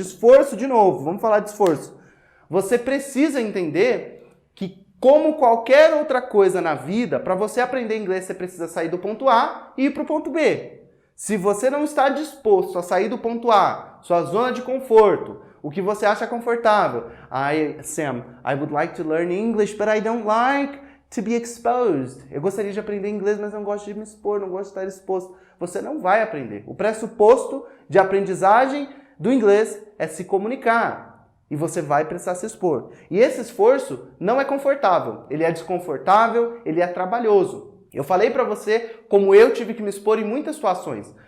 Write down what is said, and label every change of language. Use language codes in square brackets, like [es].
[pt] Esforço, de novo. Vamos falar de esforço. Você precisa entender que, como qualquer outra coisa na vida, para você aprender inglês, você precisa sair do ponto A e ir para o ponto B. Se você não está disposto a sair do ponto A, sua zona de conforto, o que você acha confortável. [en] Sam, I would like to learn English, but I don't like to be exposed. [pt] Eu gostaria de aprender inglês, mas não gosto de me expor, não gosto de estar exposto. Você não vai aprender. O pressuposto de aprendizagem do inglês é se comunicar. E você vai precisar se expor. E esse esforço não é confortável. Ele é desconfortável, ele é trabalhoso. Eu falei para você como eu tive que me expor em muitas situações.